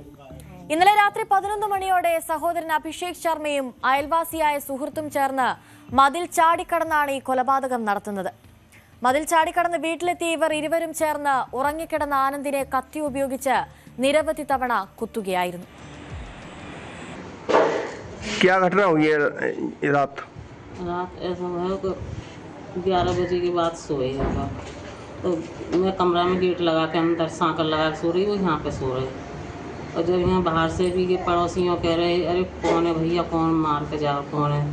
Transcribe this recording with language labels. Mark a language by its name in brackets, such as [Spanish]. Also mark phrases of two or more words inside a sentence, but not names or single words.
[Malayalam] ഇന്നലെ രാത്രി 11 മണിയോടെ സഹോദരൻ അഭിഷേക് ശർമ്മയും അയൽവാസിയായ സുഹൃത്തും ചേർന്ന് മതിൽ ചാടിക്കടന്നാണ് ഈ കൊലപാതകം നടത്തുന്നത്. മതിൽ ചാടിക്കടന്ന് വീട്ടിലെത്തിയ ഇവർ ഇരുവരും ചേർന്ന് ഉറങ്ങിക്കിടന്ന ആനന്ദിനെ കത്തി ഉപയോഗിച്ച് നിരവധി തവണ കുത്തുകയായിരുന്നു. [Hindi] तो मैं कमरा में गेट लगा के अंदर सांकल लगा के सो रही, वो यहाँ पे सो रहे। और जब यहाँ बाहर से भी ये पड़ोसियों कह रहे अरे कौन है भैया, कौन मार के जाओ, कौन है।